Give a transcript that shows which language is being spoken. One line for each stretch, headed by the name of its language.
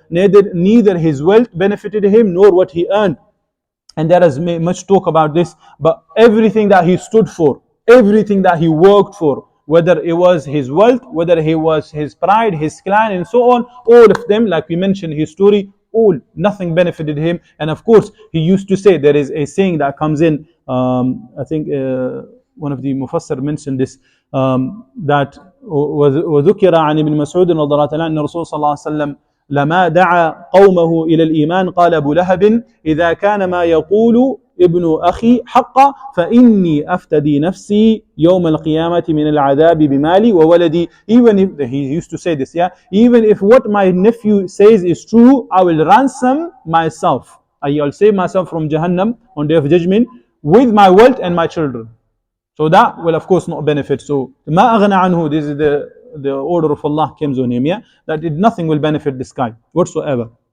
English: Neither his wealth benefited him nor what he earned. And there is much talk about this, but everything that he stood for, everything that he worked for, whether it was his wealth, whether it was his pride, his clan, and so on, all of them, like we mentioned his story, all, nothing benefited him. And of course, he used to say, there is a saying that comes in, I think one of the Mufassir mentioned this, that
Arabic: وذكر عن ابن مسعود رضي الله عنه أن الرسول صلى الله عليه وسلم لما دعا قومه إلى الإيمان قال أبو لهب إذا كان ما يقول ابن أخي حقا فإني أفتدي نفسي يوم القيامة من العذاب بمالي وولدي.
English: Even if, he used to say this, yeah, even if what my nephew says is true, I will ransom myself. I'll save myself from Jahannam on day of judgment with my wealth and my children. So that will of course not benefit. So
Arabic: ما أغنى عنه,
English: this is the order of Allah comes on him, yeah, that nothing will benefit this guy whatsoever.